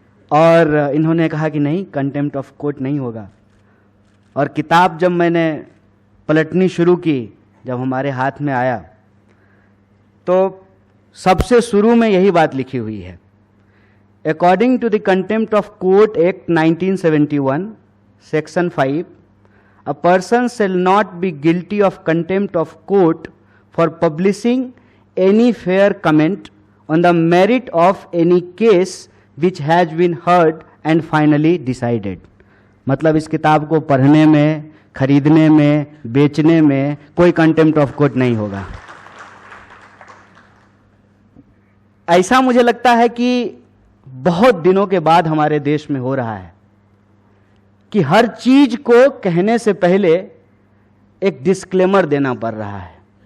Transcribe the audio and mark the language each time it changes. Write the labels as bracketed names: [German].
[Hindi] और इन्होंने कहा कि नहीं, कंटेम्प्ट ऑफ कोर्ट नहीं होगा. और किताब जब मैंने पलटनी शुरू की, जब हमारे हाथ में आया तो सबसे शुरू में यही बात लिखी हुई है. [English] According to the contempt of court act 1971 section 5, a person shall not be guilty of contempt of court for publishing any fair comment on the merit of any case which has been heard and finally decided. [Hindi] मतलब इस किताब को पढ़ने में, खरीदने में, बेचने में कोई कंटेम्प्ट ऑफ कोर्ट नहीं होगा. ऐसा मुझे लगता है कि बहुत दिनों के बाद हमारे देश में हो रहा है कि हर चीज को कहने से पहले एक डिस्क्लेमर देना पड़ रहा है.